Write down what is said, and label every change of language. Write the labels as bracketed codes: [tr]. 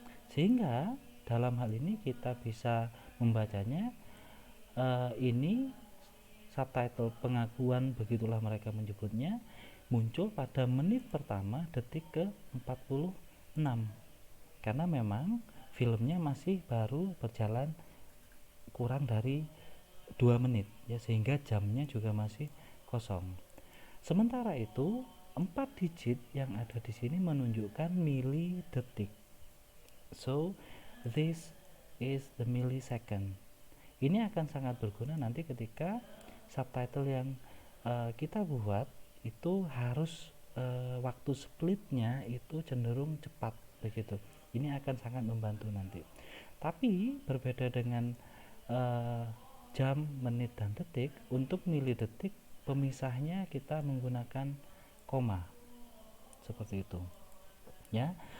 [id] Sehingga dalam hal ini kita bisa membacanya ini subtitle pengakuan, begitulah mereka menyebutnya, muncul pada menit pertama detik ke-46 karena memang filmnya masih baru berjalan kurang dari 2 menit ya, sehingga jamnya juga masih kosong. Sementara itu 4 digit yang ada di sini menunjukkan mili detik. [en] So this is the millisecond. [id] Ini akan sangat berguna nanti ketika subtitle yang kita buat itu harus waktu splitnya itu cenderung cepat begitu. Ini akan sangat membantu nanti. Tapi berbeda dengan jam, menit, dan detik, untuk milidetik pemisahnya kita menggunakan koma seperti itu ya.